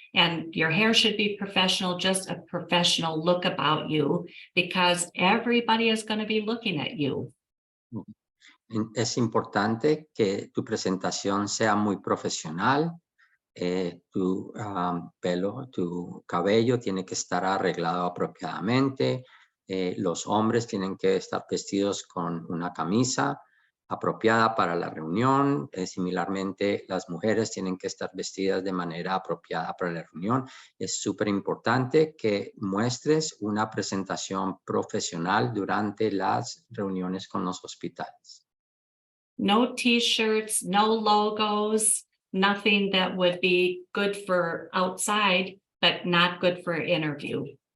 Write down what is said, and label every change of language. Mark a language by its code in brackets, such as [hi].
[en] And your hair should be professional, just a professional look about you, because everybody is going to be looking at you. [es] Es importante que tu presentación sea muy profesional. Tu pelo, tu cabello tiene que estar arreglado apropiadamente. Los hombres tienen que estar vestidos con una camisa apropiada para la reunión. Similarmente, las mujeres tienen que estar vestidas de manera apropiada para la reunión. Es súper importante que muestres una presentación profesional durante las reuniones con los hospitales. [en] No t-shirts, no logos, nothing that would be good for outside, but not good for an interview.